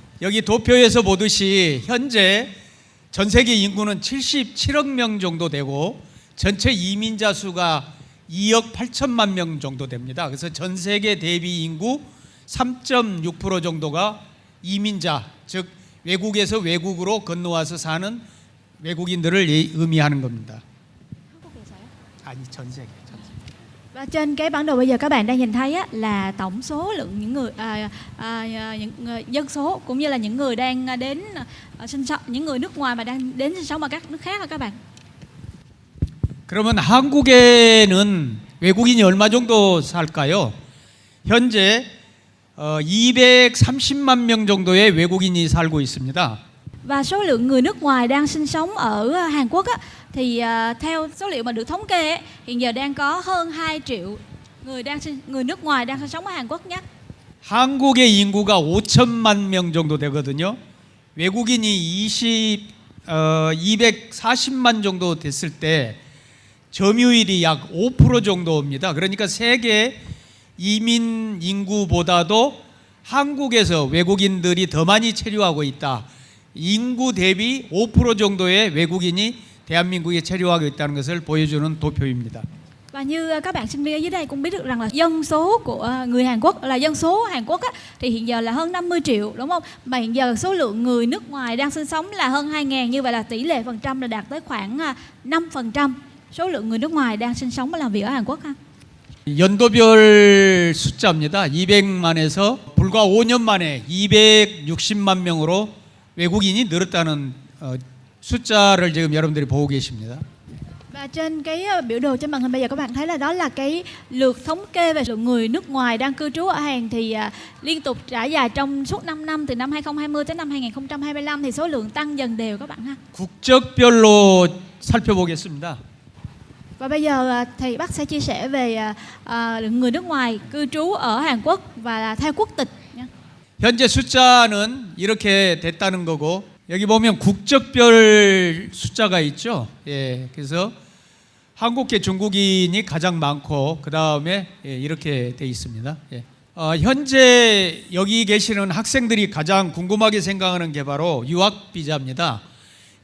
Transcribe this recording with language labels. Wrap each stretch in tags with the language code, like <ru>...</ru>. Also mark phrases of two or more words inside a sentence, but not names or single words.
<ko>여기 도표에서 보듯이 현재 전 세계 인구는 77억 명 정도 되고 전체 이민자 수가 2억 8천만 명 정도 됩니다. 그래서 전 세계 대비 인구 3.6% 정도가 이민자, 즉 외국에서 외국으로 건너와서 사는 외국인들을 의미하는 겁니다. 아니, 전 세계.</ko> <vi>Và trên cái bản đồ bây giờ các bạn đang nhìn thấy là tổng số lượng những người dân số cũng như là những người đang đến sinh sống, những người nước ngoài mà đang đến sinh sống ở các nước khác các bạn.</vi> <ko>그러면 한국에는 외국인이 얼마 정도 살까요? 현재 230만 명 정도의 외국인이 살고 있습니다.</ko> <vi>Và số lượng người nước ngoài đang sinh sống ở Hàn Quốc thì theo số liệu mà được thống kê hiện giờ đang có hơn 2 triệu người nước ngoài đang sinh sống ở Hàn Quốc nhé.</vi> <ko>한국의 인구가 5천만 명 정도 되거든요. 외국인이 240만 정도 됐을 때 점유율이 약 5% 정도입니다. 그러니까 세계 이민 인구보다도 한국에서 외국인들이 더 많이 체류하고 있다. 인구 대비 5% 정도의 외국인이 대한민국에 체류하고 있다는 것을 보여주는 도표입니다.</ko> <vi>Và như các bạn sinh viên ở dưới đây cũng biết được rằng là dân số của người Hàn Quốc là dân số Hàn Quốc thì hiện giờ là hơn 50 triệu đúng không? Mà hiện giờ số lượng người nước ngoài đang sinh sống là hơn 2.000, như vậy là tỷ lệ phần trăm là đạt tới khoảng 5% số lượng người nước ngoài đang sinh sống và làm việc ở Hàn Quốc ha.</vi> <ko>연도별 숫자입니다. 200만에서 불과 5년 만에 260만 명으로 외국인이 늘었다는 숫자를 지금 여러분들이 보고 계십니다.</ko> <vi>Và trên cái biểu đồ trên màn hình bây giờ các bạn thấy là đó là cái lượt thống kê về lượng người nước ngoài đang cư trú ở Hàn thì liên tục trải dài trong suốt 5 năm từ năm 2020 đến năm 2025 thì số lượng tăng dần đều các bạn ha.</vi> <ko>국적별로 살펴보겠습니다.</ko> <vi>Và bây giờ thầy Bắc sẽ chia sẻ về lượng người nước ngoài cư trú ở Hàn Quốc và theo quốc tịch nha.</vi> <ko>현재 숫자는 이렇게 됐다는 거고 여기 보면 국적별 숫자가 있죠. 예, 그래서 한국계 중국인이 가장 많고 그 다음에 이렇게 돼 있습니다. 예. 현재 여기 계시는 학생들이 가장 궁금하게 생각하는 게 바로 유학 비자입니다.</ko>